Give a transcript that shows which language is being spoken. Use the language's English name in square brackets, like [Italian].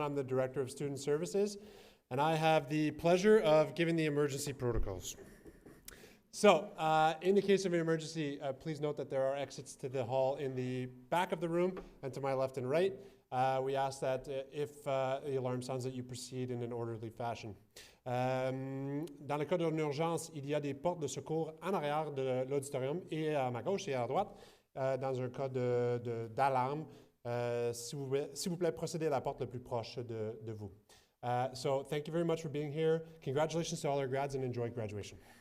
[English] I'm the Director of Student Services, and I have the pleasure of giving the emergency protocols. So, in the case of an emergency, please note that there are exits to the hall in the back of the room and to my left and right. We ask that if the alarm sounds that you proceed in an orderly fashion. [French] Dans le cas d'une urgence, il y a des portes de secours en arrière de l'auditorium et à ma gauche et à droite. Dans un cas d'alarme, s'il vous plaît, procédez à la porte la plus proche de vous. [English] So thank you very much for being here. Congratulations to all our grads and enjoy graduation.